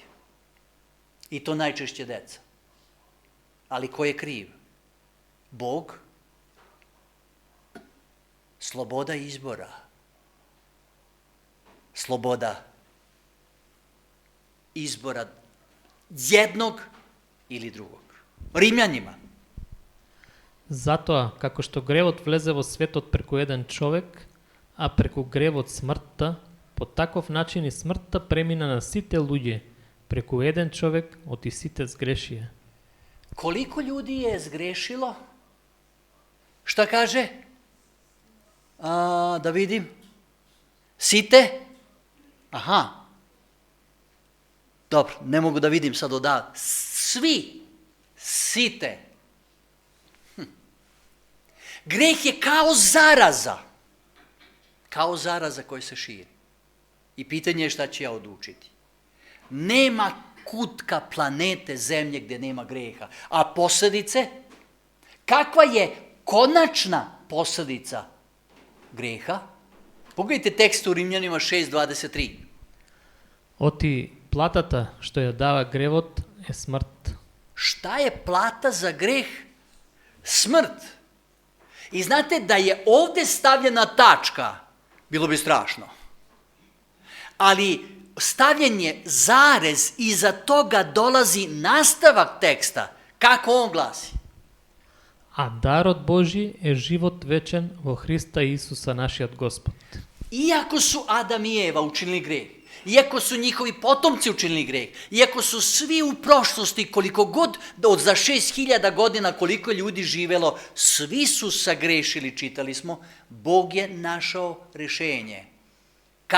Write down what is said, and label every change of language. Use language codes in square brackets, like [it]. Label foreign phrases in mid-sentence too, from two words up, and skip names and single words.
[sr] I to najčešće deca. Ali ko je kriv? Bog? Sloboda izbora. Sloboda izbora jednog ili drugog. Римлянima. [mk] Затоа, како што гревот влезе во светот преку еден човек, а преку гревот смртта, по таков начин и смртта премина на сите луѓе, преку еден човек од и сите сгрешија. [sr] Koliko ljudi je zgrešilo? Šta kaže? Da vidim. Site? Aha. Dobro, ne mogu da vidim sad odavde. Svi site. Greh je kao zaraza. Kao zaraza koja se širi. I pitanje je šta ću ja odlučiti. Nema kutka planete Zemlje gdje nema greha. A posljedice? Kakva je konačna posljedica greha? Pogledajte tekst u Rimljanima 6.23. [mk] Оти платата што ја дава гревот е смрт. [sr] Šta je plata za greh? Smrt. I znate da je ovdje stavljena tačka, bilo bi strašno. Ali stavljen je zarez, iza toga dolazi nastavak teksta. Kako on glasi? [mk] А дарот Божи е живот вечен во Христа Исуса нашиот Господ. [sr] Iako su Adam i Eva učinili greh, iako su njihovi potomci učinili greh, iako su svi u prošlosti, koliko god, za 6000 godina koliko ljudi živelo, svi su sagrešili, čitali smo, Bog je našao rešenje.